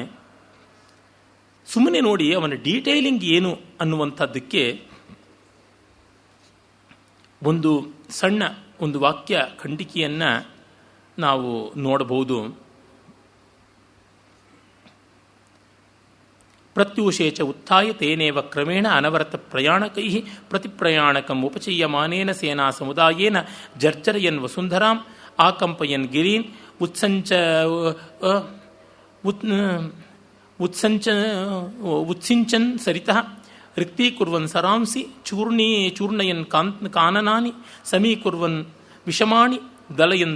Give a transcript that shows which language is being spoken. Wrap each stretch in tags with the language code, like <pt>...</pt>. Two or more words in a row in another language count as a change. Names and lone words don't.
<kn>ಸುಮ್ಮನೆ ನೋಡಿ ಅವನ ಡೀಟೇಲಿಂಗ್ ಏನು ಅನ್ನುವಂಥದ್ದಕ್ಕೆ ಒಂದು ಸಣ್ಣ ಒಂದು ವಾಕ್ಯ ಖಂಡಿಕೆಯನ್ನು ನಾವು ನೋಡಬಹುದು.</kn> <sa>ಪ್ರತ್ಯೂಷೇಚ ಉತ್ಥಾಯ ತೇನೇವ ಕ್ರಮೇಣ ಅನವರತ ಪ್ರಯಾಣಕೈ ಪ್ರತಿಪ್ರಯಾಣಕಂ ಉಪಚೀಯಮಾನೇನ ಸೇನಾ ಸಮುದಾಯೇನ ಜರ್ಜರಯನ್ ವಸುಂಧರಾಂ ಆಕಂಪಯನ್ ಗಿರೀನ್ ಉತ್ಸಿಂಚನ್ ಸರಿತಃ ರಿಕ್ತೀಕುರ್ವನ್ ಸರಾಂಸಿ ಚೂರ್ಣಯನ್ ಕಾನನಾನಿ ಸಮೀಕುರ್ವನ್ ವಿಷಮಾಣಿ ದಲಯನ್</sa>